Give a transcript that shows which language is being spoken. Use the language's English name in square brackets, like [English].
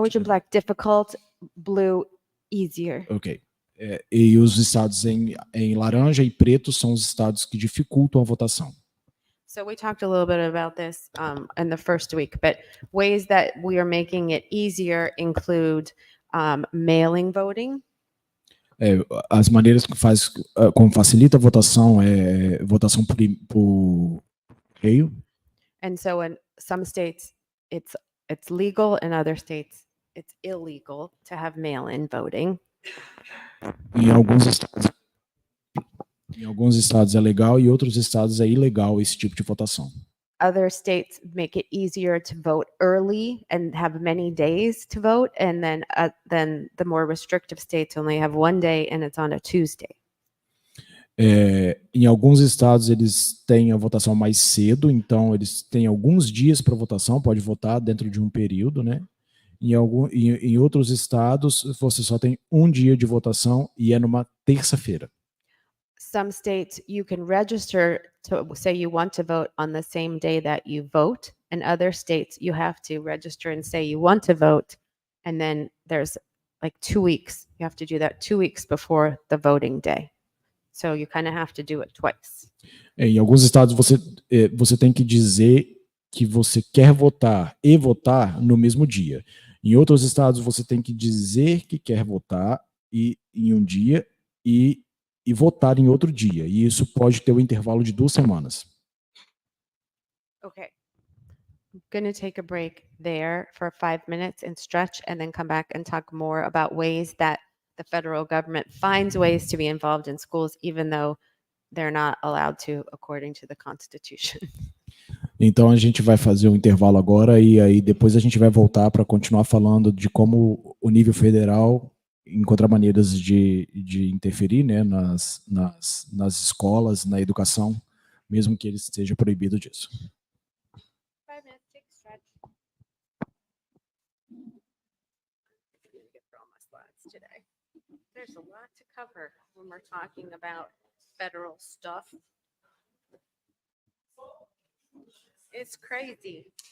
[English] orange and black, difficult, blue, easier. Ok. [Portuguese] E os estados em laranja e preto são os estados que dificultam a votação. [English] So we talked a little bit about this in the first week, but ways that we are making it easier include mailing voting. [Portuguese] As maneiras que como facilita a votação é votação por e-mail. [English] And so in some states it's legal, in other states it's illegal to have mail-in voting. [Portuguese] Em alguns estados é legal e em outros estados é ilegal esse tipo de votação. [English] Other states make it easier to vote early and have many days to vote, and then the more restrictive states only have one day and it's on a Tuesday. [Portuguese] Em alguns estados eles têm a votação mais cedo, então eles têm alguns dias para votação, pode votar dentro de um período, né? Em outros estados você só tem um dia de votação e é numa terça-feira. [English] Some states you can register to say you want to vote on the same day that you vote, and other states you have to register and say you want to vote, and then there's like 2 weeks. You have to do that 2 weeks before the voting day. So you kind of have to do it twice. [Portuguese] Em alguns estados você tem que dizer que você quer votar e votar no mesmo dia. Em outros estados você tem que dizer que quer votar em um dia e votar em outro dia. E isso pode ter um intervalo de 2 semanas. [English] Okay. I'm going to take a break there for 5 minutes and stretch and then come back and talk more about ways that the federal government finds ways to be involved in schools even though they're not allowed to according to the Constitution. [Portuguese] Então a gente vai fazer um intervalo agora e aí depois a gente vai voltar para continuar falando de como o nível federal encontra maneiras de interferir, né, nas escolas, na educação, mesmo que ele esteja proibido disso. [English] 5 minutes, take a stretch. I'm gonna get through all my slides today. There's a lot to cover when we're talking about federal stuff. It's crazy.